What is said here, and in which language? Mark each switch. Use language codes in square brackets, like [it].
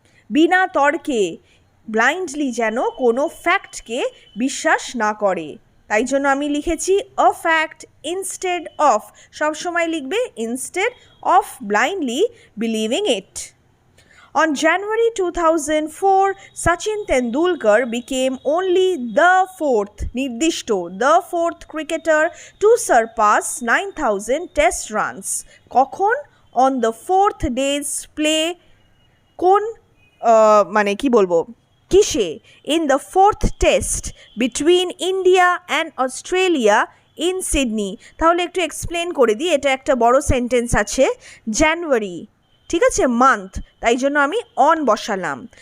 [bn] বিনা তর্কে, ব্লাইন্ডলি যেন কোনো ফ্যাক্টকে বিশ্বাস না করে, তাই জন্য আমি লিখেছি আ ফ্যাক্ট ইনস্টেড অফ, সবসময় লিখবে [en] Instead of blindly believing it. On January 2004, Sachin Tendulkar became only the fourth, নির্দিষ্ট, the fourth cricketer to surpass 9,000 test runs. [bn] কখন, [en] on the fourth day's play, [bn] কোন মানে কি বলবো, কিসে? [en] In the fourth test between India and Australia in Sydney. [bn] তাহলে একটু explain করে দিই, এটা একটা বড় সেন্টেন্স আছে। জানুয়ারি, ঠিক আছে, মান্থ, তাই জন্য আমি অন বসালাম।